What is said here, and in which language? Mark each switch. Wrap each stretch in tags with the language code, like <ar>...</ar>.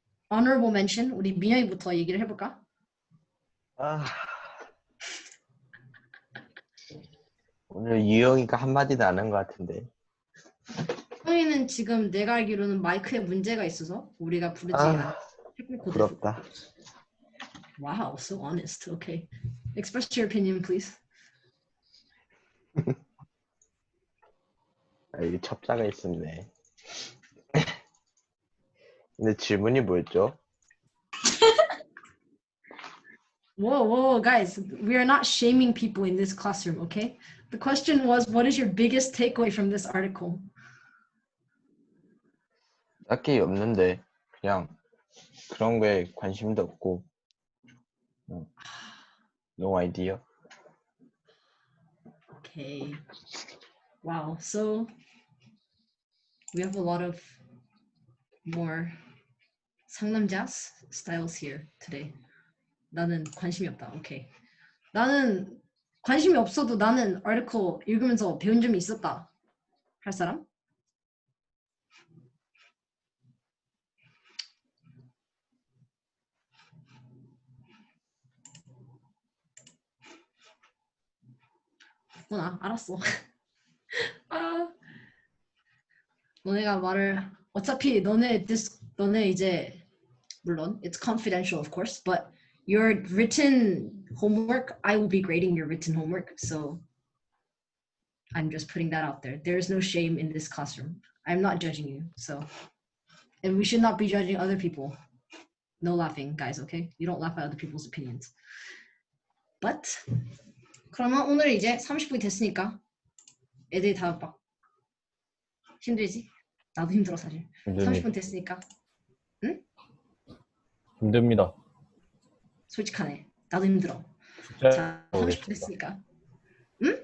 <en>Honorable mention</en> <ko>우리 민혁이부터 얘기를 해볼까? 오늘 유영이가 한마디도 안 한 것 같은데. 형이는 지금 내가 알기로는 마이크에 문제가 있어서 우리가 부르지 않아. 부럽다.</ko> <en>Wow, so honest. Okay. Express your opinion, please.</en> <ko>여기 첩자가 있었네. 근데 질문이 뭐였죠?</ko> <en>Whoa, guys. We are not shaming people in this classroom, okay? The question was, what is your biggest takeaway from this article?</en> <ko>딱히 없는데 그냥 그런 거에 관심도 없고</ko> <en>no idea. Okay. Wow. So we have a lot of more 상남자 styles here today.</en> <ko>나는 관심이 없다.</ko> <en>Okay. 나는</en> <ko>관심이 없어도 나는 article 읽으면서 배운 점이 있었다. 할 사람? 없구나. 알았어. 아, 너네가 말을 어차피 너네 이제 물론</ko> <en>it's confidential of course, but your written homework, I will be grading your written homework, so I'm just putting that out there. There's no shame in this classroom. I'm not judging you, so and we should not be judging other people. No laughing, guys, okay? You don't laugh at other people's opinions.</en> <ko>But 그러면 오늘 이제 30분이 됐으니까 애들이 다 막 힘들지? 나도 힘들어 사실. 30분 됐으니까. 응? 힘듭니다. 솔직하네. 나도 힘들어. 자, 30분 됐으니까. 응?</ko>